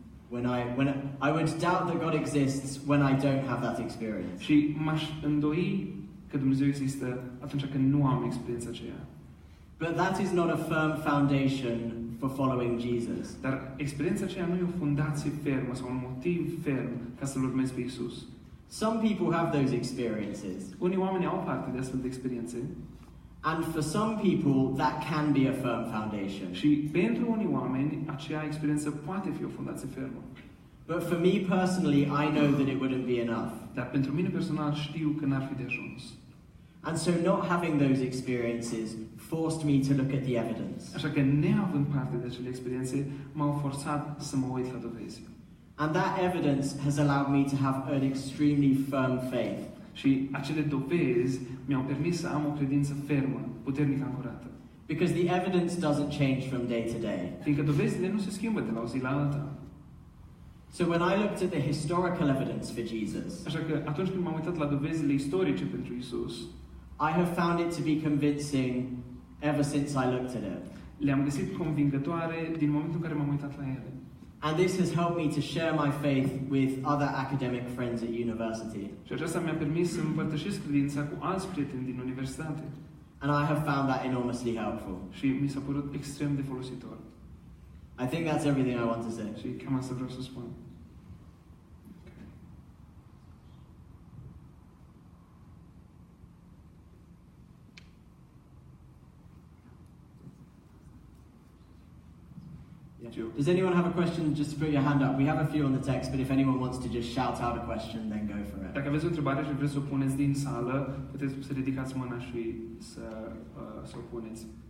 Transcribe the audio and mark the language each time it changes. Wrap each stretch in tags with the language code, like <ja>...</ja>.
<en>When I would doubt that God exists when I don't have that experience.</en> <ro>Și m-aș îndoi că Dumnezeu există atunci când nu am experiența aceea.</ro> <en>But that is not a firm foundation for following Jesus.</en> <ro>Dar experiența aceea nu e o fundație fermă sau un motiv ferm ca să-L urmezi pe Iisus.</ro> <en>Some people have those experiences.</en> <ro>Unii oameni au parte de astfel de experiențe.</ro> <en>And for some people, that can be a firm foundation.</en> <ro>Și pentru unii oameni, acea experiență poate fi o fundație fermă.</ro> <en>But for me personally, I know that it wouldn't be enough.</en> <ro>Dar pentru mine personal știu că n-ar fi de ajuns.</ro> <en>And so not having those experiences forced me to look at the evidence.</en> <ro>Așa că neavând parte de acele experiențe, m-au forțat să mă uit la dovezi.</ro> <en>And that evidence has allowed me to have an extremely firm faith.</en> <ro>Și acele dovezi mi-au permis să am o credință fermă, puternic ancorată.</ro> <en>Because the evidence doesn't change from day to day.</en> <ro>Fiindcă dovezile nu se schimbă de la o zi la alta.</ro> <en>So when I looked at the historical evidence for Jesus,</en> <ro>Așa că atunci când m-am uitat la dovezile istorice pentru Isus,</ro> <en>I have found it to be convincing ever since I looked at it.</en> <ro>le-am găsit convingătoare din momentul în care m-am uitat la ele.</ro> <en>And this has helped me to share my faith with other academic friends at university.</en> <ro>Și aceasta mi-a permis să împărtășesc credința cu alți prieteni din universitate.</ro> <en>And I have found that enormously helpful.</en> <ro>Și mi s-a părut extrem de folositor.</ro> <en>I think that's everything I want to say.</en> <ro>Și cam asta vreau să spun.</ro> <en>Does anyone have a question? Just put your hand up. We have a few on the text, but if anyone wants to just shout out a question, then go for it.</en> <ro>Dacă aveți o întrebare și vreți să o puneți din sală, puteți să ridicați mâna și să o puneți.</ro>